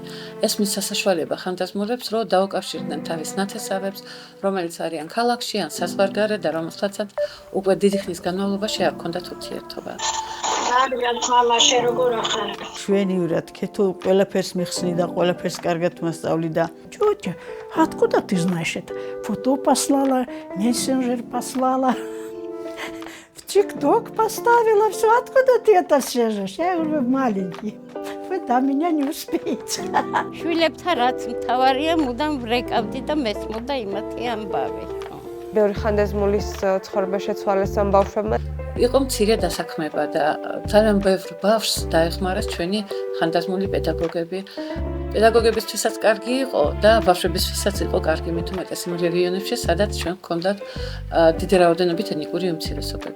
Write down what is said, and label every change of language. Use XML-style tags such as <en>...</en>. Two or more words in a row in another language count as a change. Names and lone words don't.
<ka>ეს მის სასაშუალება ხანდაზმულებს, რომ დაუკავშირდნენ თავის ნათესავებს, რომელიც არიან ქალაქში ან საზღვარგარეთ და რომელთაცაც უკვე დიდი ხნის განმავლობაში არ ჰქონდათ ურთიერთობა. Შვენიურად ქეთო ყველაფერს მიხსნი და ყველაფერს კარგად მასწავლი და</ka> <ru>Чётя, откуда ты знаешь это? Фото послала, мессенджер послала. В ТикТок поставила, все, откуда ты это свяжешь? Я говорю, маленький. Вы до меня не успеете.</ru> <ka>შვილებთან რაც მთავარია, მუდამ ვრეკავდი და მესმოდა იმათი ამბავი. ბევრი ხანდაზმულის ცხოვრება შეცვალეს ამ ბავშვებმა. იყო მცირე დასაქმება და ძალიან ბევრ ბავშვს დაეხმარეს ჩვენი ხანდაზმული პედაგოგები. პედაგოგებისთვისაც კარგი იყო და ბავშვებისთვისაც იყო კარგი, მით უმეტეს იმ რეგიონებში, სადაც ჩვენ გვქონდათ დიდი რაოდენობით ეთნიკური უმცირესობები.</ka>